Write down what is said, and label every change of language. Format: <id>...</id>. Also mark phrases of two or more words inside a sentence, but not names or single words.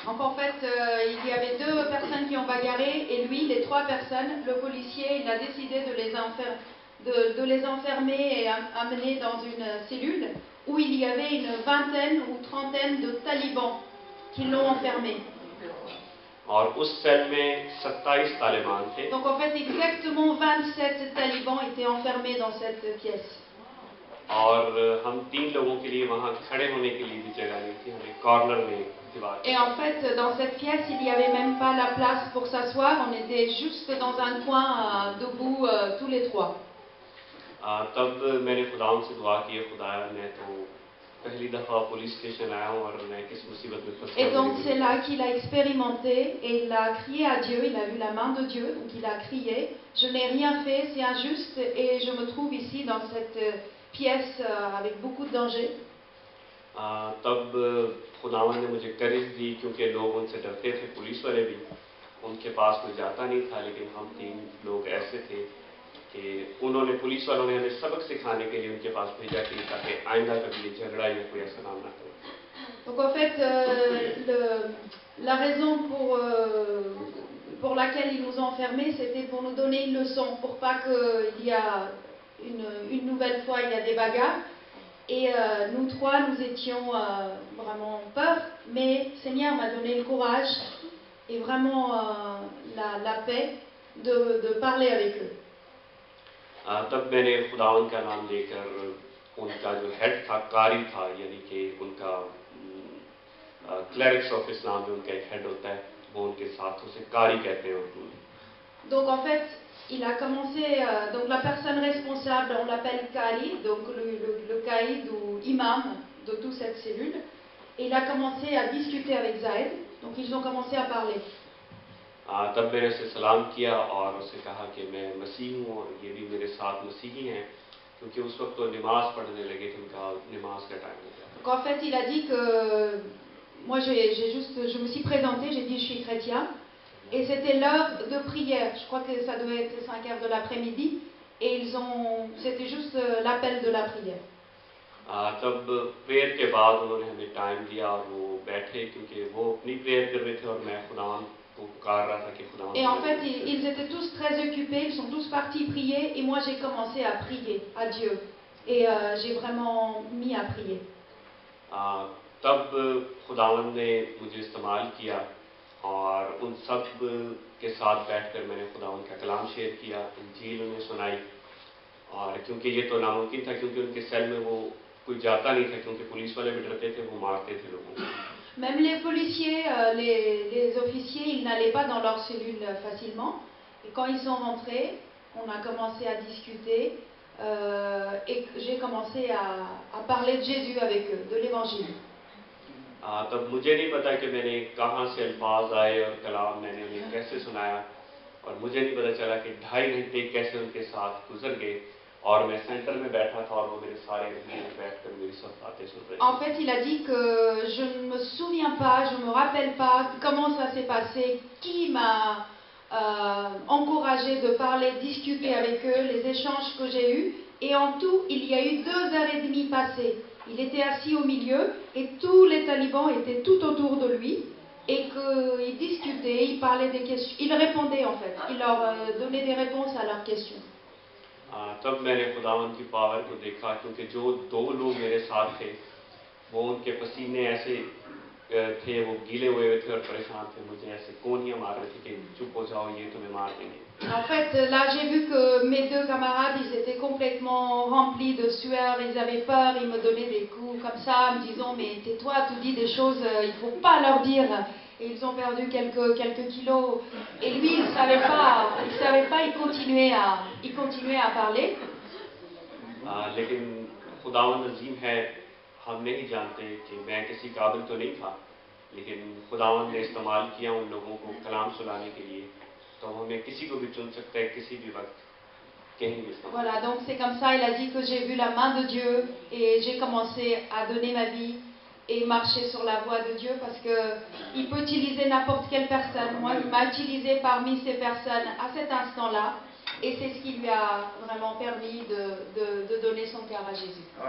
<fr>Donc en fait, il y avait 2 personnes qui ont bagarré et lui, les 3 personnes, le policier, il a décidé de les enfermer et amener dans une cellule où il y avait une vingtaine ou trentaine de talibans qui l'ont enfermé.</fr> <hi>और उस सेल में 27 तालिबान थे।</hi> <fr>Donc en fait, exactement 27 talibans étaient enfermés dans cette pièce.</fr> <hi>और हम 3 लोगों के लिए वहां खड़े होने के लिए भी जगह नहीं थी, हमें कॉर्नर में दीवार।</hi> <fr>Et en fait, dans cette pièce, il n'y avait même pas la place pour s'asseoir. On était juste dans un coin debout tous les 3.</fr> <hi>तब मैंने खुदावन से दुआ की, खुदाया मैं तो पहली दफा</hi> <en>police station</en> <hi>आया हूँ और मैं किस मुसीबत में फंसा।</hi> <fr>Et donc c'est là qu'il a expérimenté et il a crié à Dieu, il a vu la main de Dieu, donc il a crié, je n'ai rien fait, c'est injuste et je me trouve ici dans cette pièce avec beaucoup de danger.</fr> <hi>तब खुदावन ने मुझे करेज दी, क्योंकि लोग उनसे डरते थे, पुलिस वाले भी, उनके पास कोई जाता नहीं था, लेकिन हम 3 लोग ऐसे थे कि उन्होंने, पुलिस वालों ने हमें सबक सिखाने के लिए उनके पास भेजा कि ताकि आइंदा कभी झगड़ा या कोई ऐसा काम ना करे।</hi> <fr>Donc en fait, la raison pour laquelle ils nous ont enfermés, c'était pour nous donner une leçon, pour pas qu'il y a une nouvelle fois il y a des bagarres. Et nous 3, nous étions vraiment en peur, mais Seigneur m'a donné le courage et vraiment la paix de parler avec eux.</fr> <hi>तब मैंने खुदावन का नाम लेकर उनका जो हेड था, कारी था, यानी कि उनका</hi> <en>clerics of Islam</en> <hi>में उनका एक हेड होता है, वो उनके साथों से कारी कहते हैं उर्दू में।</hi> <fr>Donc en fait, il a commencé, donc la personne responsable, on l'appelle Kali, donc le caïd ou imam de toute cette cellule, et il a commencé à discuter avec Zaid, donc ils ont commencé à parler.</fr> <hi>तब मैंने उसे सलाम किया और उसे कहा कि मैं मसीह हूँ और ये भी मेरे साथ मसीही हैं, क्योंकि उस वक्त तो नमाज पढ़ने लगे थे, उनका नमाज का टाइम हो गया।</hi> <fr>Donc en fait, il a dit que moi je me suis présenté, j'ai dit je suis chrétien, et c'était l'heure de prière. Je crois que ça doit être 5 heures de l'après-midi, et c'était juste l'appel de la prière.</fr> <hi>तब प्रेयर के बाद उन्होंने हमें टाइम दिया और वो बैठे, क्योंकि वो अपनी प्रेयर कर रहे थे और मैं खुदावन को पुकार रहा था कि खुदावन।</hi> <fr>Et en fait, ils étaient tous très occupés, ils sont tous partis prier, et moi j'ai commencé à prier à Dieu, et j'ai vraiment mis à prier.</fr> <hi>तब खुदावन ने मुझे इस्तेमाल किया और उन सब के साथ बैठकर मैंने खुदावन का कलाम शेयर किया, इंजील उन्हें सुनाई, और क्योंकि ये तो नामुमकिन था, क्योंकि उनके सेल में वो कोई जाता नहीं था, क्योंकि पुलिस वाले भी डरते थे, वो मारते थे लोगों को।</hi> <fr>Même les policiers, les officiers, ils n'allaient pas dans leur cellule facilement. Et quand ils sont rentrés, on a commencé à discuter et j'ai commencé à parler de Jésus avec eux, de l'évangile.</fr> <hi>तब मुझे नहीं पता कि मैंने कहाँ से अल्फाज आए और कलाम मैंने उन्हें कैसे सुनाया, और मुझे नहीं पता चला कि 2.5 घंटे कैसे उनके साथ गुजर गए, और मैं सेंटर में बैठा था और वो मेरे सारे में बैठकर मेरी सब बातें सुन रहे थे।</hi> <fr>En fait, il a dit que je ne me souviens pas, je ne me rappelle pas comment ça s'est passé, qui m'a encouragé de parler, discuter avec eux, les échanges que j'ai eus. Et en tout, il y a eu 2 heures et demie passées. Il était assis au milieu et tous les talibans étaient tout autour de lui et qu'ils discutaient, ils parlaient des questions, ils répondaient en fait, ils leur donnaient des réponses à leurs questions.</fr> <hi>तब मैंने खुदावंद की पावर को देखा, क्योंकि जो 2 लोग मेरे साथ थे वो उनके पसीने ऐसे थे, वो गीले हुए थे और परेशान थे, मुझे ऐसे कोनियां मार रहे थे कि चुप हो जाओ, ये तुम्हें मार देंगे।</hi> <fr>En fait, là, j'ai vu que mes 2 camarades, ils étaient complètement remplis de sueur, ils avaient peur, ils me donnaient des coups comme ça, me disant mais tais-toi, tu dis des choses, il ne faut pas leur dire. Et ils ont perdu quelques kilos. Et lui, il ne savait pas, il continuait à parler.</fr> <hi>लेकिन खुदावंद अजीम है, हम नहीं जानते कि मैं किसी काबिल तो नहीं था, लेकिन खुदावंद ने इस्तेमाल किया उन लोगों को कलाम सुनाने के लिए, तो हमें किसी को भी चुन सकता है किसी भी वक्त, कहीं भी।</hi> <fr>Voilà, donc c'est comme ça, il a dit que j'ai vu la main de Dieu et j'ai commencé à donner ma vie et marcher sur la voie de Dieu parce qu'il peut utiliser n'importe quelle personne. Moi, il m'a utilisé parmi ces personnes à cet instant-là et c'est ce qui lui a vraiment permis de donner son cœur à Jésus.</fr>